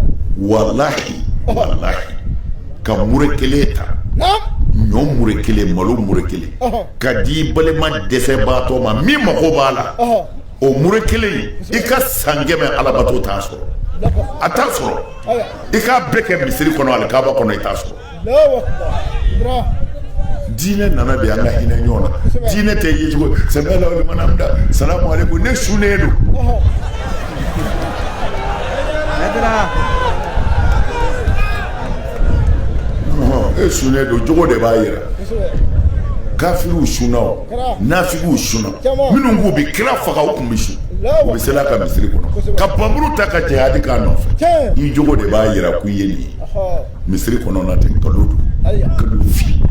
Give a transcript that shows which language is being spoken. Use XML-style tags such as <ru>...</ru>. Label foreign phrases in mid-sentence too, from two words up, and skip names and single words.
<bm>walahi ka mure kelen ta ɲɔ mure kelen malo mure kelen ka di balima dɛsɛbaatɔ ma min mago b'a la o mure kelen i ka san 100 alabato t'a sɔrɔ a t'a sɔrɔ i k'a bɛɛ kɛ misiri kɔnɔ alikaba kɔnɔ i t'a sɔrɔ diinɛ nana de an ka hinɛ ɲɔgɔn na diinɛ tɛ ye cogo</bm> <ar>سمع الله لمن حمده السلام عليكم</ar> <bm>ne sunnen don e sunnen don jogo de b'a yira kafiriw sunna o nafigiw sunna minnu k'u bɛ kira faga u tun bɛ su u bɛ sela ka misiri kɔnɔ ka bamuru ta ka jihadi k'a nɔfɛ i jogo de b'a yira k'i ye nin ye misiri kɔnɔna tɛ nkalon don nkalon fi</bm>